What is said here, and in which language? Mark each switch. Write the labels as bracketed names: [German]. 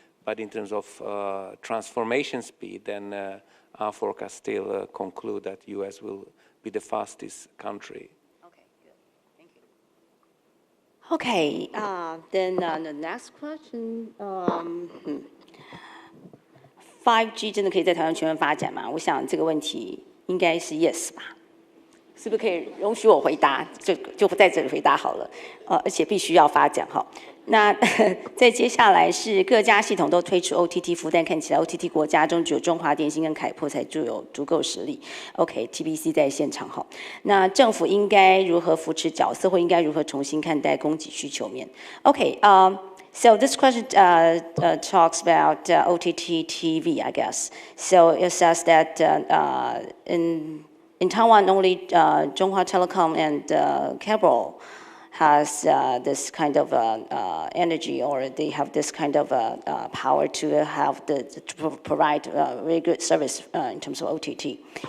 [English] But in terms of transformation speed, then our forecasts still conclude that US will be the fastest country. Okay, then the next question. [Chinese] 5G 真的可以在台湾全面发展吗？我想这个问题应该是 yes 吧？是不是可以容许我回答？就在这里回答好了。而且必须要发展哈。那再接下来是各家系统都推出 OTT 服务，但看起来 OTT 国家中只有中华电信跟凯擘才具有足够实力。 OK，TBC 在现场哈。那政府应该如何扶持角色，或应该如何重新看待供给需求面 ？ [English] OK，So this question talks about OTT TV, I guess. So it says that in Taiwan, only Chunghwa Telecom and cable has this kind of energy, or they have this kind of power to have to provide very good service in terms of OTT.